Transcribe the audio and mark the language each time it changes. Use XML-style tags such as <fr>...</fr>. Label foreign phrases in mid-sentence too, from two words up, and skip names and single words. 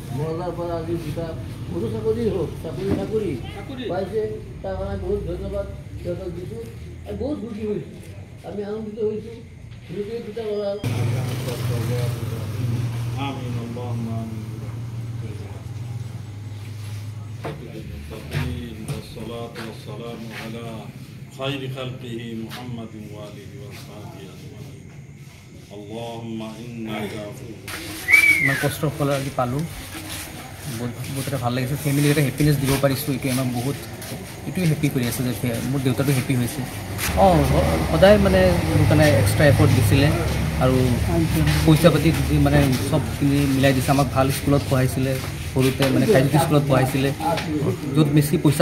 <as>বজার পৰা আজি দুটা সৰু চাকৰি হোক চাকৰি পাইছে তাৰ কাৰণে বহুত ধন্যবাদ সিহঁতক দিছোঁ আৰু বহুত সুখী হৈছোঁ আমি আনন্দিত হৈছোঁ দুটা দুটা ল'ৰা</as> <ar>آمين اللهم آمين والصلاة والسلام على خير خلقه محمد وآله وصحبه أجمعين اللهم إنك عفو</ar> <as>ইমান কষ্টৰ ফল আজি পালোঁ বহুত এটা ভাল লাগিছে ফেমিলি এটা হেপিনেছ দিব পাৰিছোঁ এইটো আমাক বহুত এইটোৱে হেপি কৰি আছে যে মোৰ দেউতাটো হেপি হৈছে সদায় মানে মোৰ কাৰণে</as> <en>extra effort</en> <as>দিছিলে আৰু পইচা পাতি মানে চবখিনি মিলাই দিছে আমাক ভাল স্কুলত পঢ়াইছিলে সৰুতে মানে কাজিটি স্কুলত পঢ়াইছিলে য'ত বেছি পইচা</as>